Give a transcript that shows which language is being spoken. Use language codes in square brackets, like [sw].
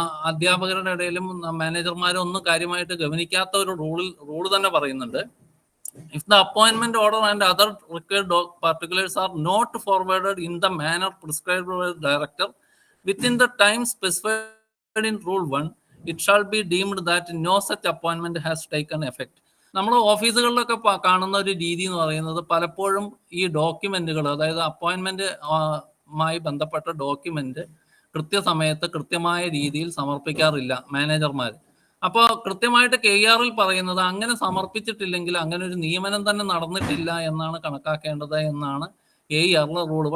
[ml] അധ്യാപകരുടെ ഇടയിലും മാനേജർമാരും ഒന്നും കാര്യമായിട്ട് ഗവനിക്കാത്ത ഒരു റൂള് തന്നെ പറയുന്നുണ്ട്. [en] If the appointment order and other required particulars are not forwarded in the manner prescribed by the director within the time specified in Rule 1, it shall be deemed that no such appointment has taken effect. [ml] നമ്മൾ ഓഫീസുകളിലൊക്കെ കാണുന്ന ഒരു രീതി എന്ന് പറയുന്നത് പലപ്പോഴും ഈ ഡോക്യുമെന്റുകൾ, അതായത് അപ്പോയിന്റ്മെന്റുമായി ബന്ധപ്പെട്ട ഡോക്യുമെന്റ് കൃത്യസമയത്ത് കൃത്യമായ രീതിയിൽ സമർപ്പിക്കാറില്ല മാനേജർമാർ. അപ്പോൾ കൃത്യമായിട്ട് KER-ൽ പറയുന്നത് അങ്ങനെ സമർപ്പിച്ചിട്ടില്ലെങ്കിൽ അങ്ങനെ ഒരു നിയമനം തന്നെ നടന്നിട്ടില്ല എന്നാണ് കണക്കാക്കേണ്ടത് എന്നാണ് KER-ലെ റൂള്.